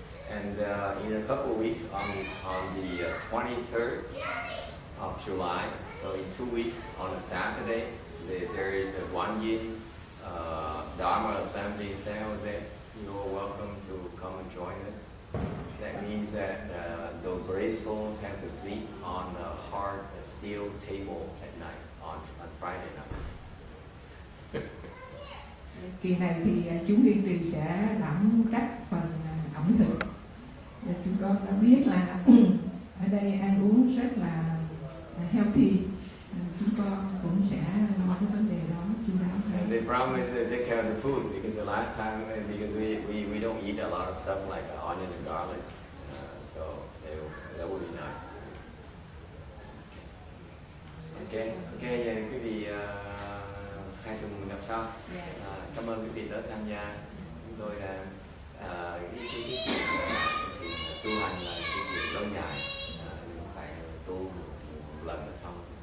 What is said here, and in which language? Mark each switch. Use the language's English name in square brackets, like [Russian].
[English] And in a couple of weeks, on the 23rd of July, so in 2 weeks, on a Saturday, there is a One Yin Dharma Assembly in San Jose. You are welcome to come and join us. That means that the brave souls have to sleep on a hard steel table at night, on Friday night. [Vietnamese] Kỳ này thì chú Kiên Trì sẽ đảm trách phần ẩm thực. Và chúng con đã biết là ở đây ăn uống rất là healthy. Chúng con cũng sẽ lo cái vấn đề đó chú đáo. [English] And they promise to take care of the food because the last time, because we don't eat a lot of stuff like onion and garlic, so that would be nice. [Vietnamese] Okay, vậy quý vị hai tuần gặp sau. Cảm ơn quý vị đã tham gia. Chúng tôi là cái chuyện tu hành là cái chuyện lâu dài, không phải tu một lần là xong.